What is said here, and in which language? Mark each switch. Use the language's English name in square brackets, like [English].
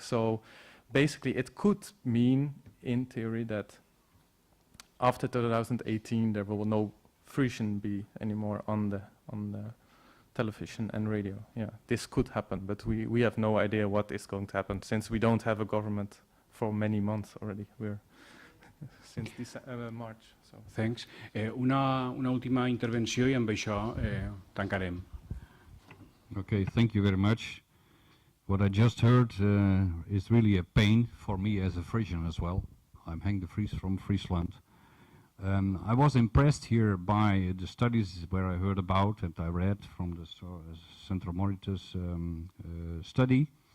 [English] So basically it could mean, in theory, that after 2018 there will no Frisian be anymore on the television and radio. Yeah, this could happen, but we have no idea what is going to happen since we don't have a government for many months already. We're since March. So. Thanks. [Catalan] Una última intervenció i amb això tancarem. [English] Okay, thank you very much. What I just heard is really a pain for me as a Frisian as well. I'm Henk de Vries from Friesland. I was impressed here by the studies where I heard about and I read from the Central Monitor's study.